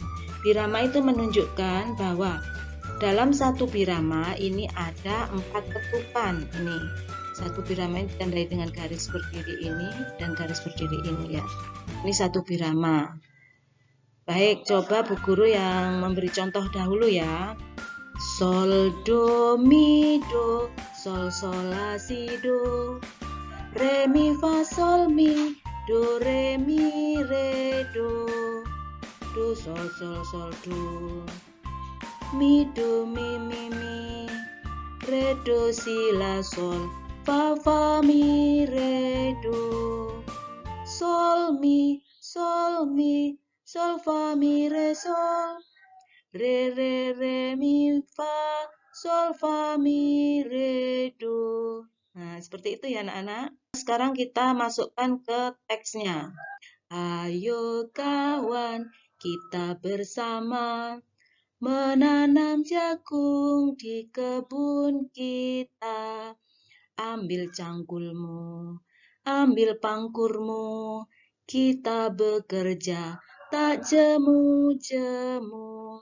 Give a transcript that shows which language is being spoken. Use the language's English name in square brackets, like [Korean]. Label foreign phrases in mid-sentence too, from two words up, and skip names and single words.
[Indonesian] Birama itu menunjukkan bahwa dalam satu birama ini ada 4 ketukan. Ini satu birama ini ditandai dengan garis berdiri ini dan garis berdiri ini ya. Ini satu birama. Baik, coba Bu Guru yang memberi contoh dahulu ya. Sol, do, mi, do, sol, sol, la, si, do, re, mi, fa, sol, mi, do, re, mi, re, do, sol, sol, sol, do, mi, do, mi, re, do, si, la, sol, fa, fa, mi, re, do, sol, mi, sol, fa, mi, re, sol, re, mi, fa, sol, fa, mi, re, do. Nah, seperti itu ya anak-anak. Sekarang kita masukkan ke teksnya. Ayo kawan, kita bersama menanam jagung di kebun kita. Ambil cangkulmu, ambil pangkurmu, kita bekerja tak jemu-jemu.